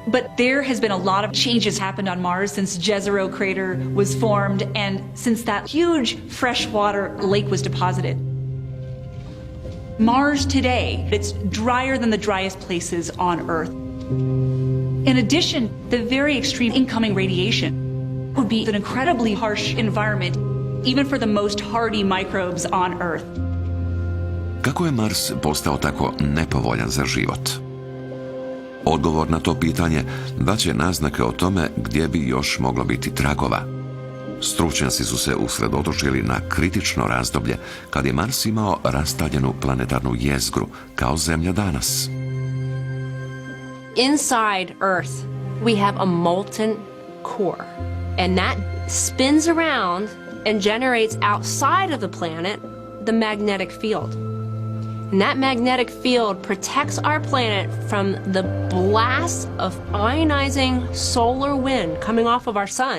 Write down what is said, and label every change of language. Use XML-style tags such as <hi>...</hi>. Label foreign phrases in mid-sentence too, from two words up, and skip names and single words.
<en>But there has been a lot of changes happened on Mars since Jezero crater was formed and since that huge freshwater lake was deposited. Mars today, it's drier than the driest places on Earth. In addition, the very extreme incoming radiation would be an incredibly harsh environment, even for the most hardy microbes on Earth.</en> <hr>Kako je Mars postao tako nepovoljan za život? Odgovor na to pitanje daće naznake o tome gdje bi još moglo biti tragova. Stručnjaci su se usredotočili na kritično razdoblje kad je Mars imao rastaljenu planetarnu jezgru kao Zemlja danas.</hr> <en>Inside Earth, we have a molten core, and that spins around and generates outside of the planet the magnetic field. And that magnetic field protects our planet from the blast of ionizing solar wind coming off of our sun.</en>